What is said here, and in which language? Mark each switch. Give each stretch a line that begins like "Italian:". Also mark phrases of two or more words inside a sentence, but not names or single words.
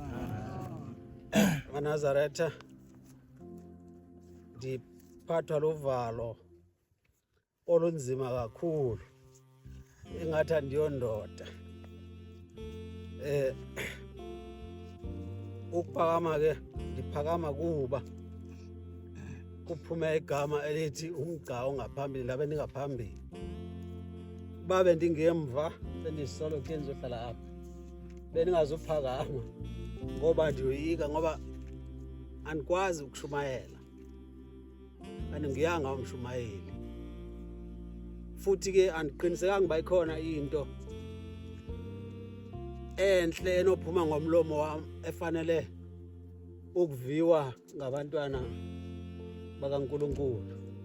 Xhosa: Nazaretha ndiphathwa luvalo olunzima kakhulu engathi andiyondoda. Ukuphakama ke ndiphakama kuba kuphume igama elithi umgca ongaphambili ndabe ndingaphambili. Uba bendingemva bendisolo ke ndizohlala apha bendingazuphakama ngoba ndiyoyika ngoba andikwazi ukushumayela andingiyanga umshumayeli futhi ke andiqinisekanga uba ikhona into enhle enophuma ngomlomo wami efanele ukuviwa ngabantwana bakaNkulunkulu.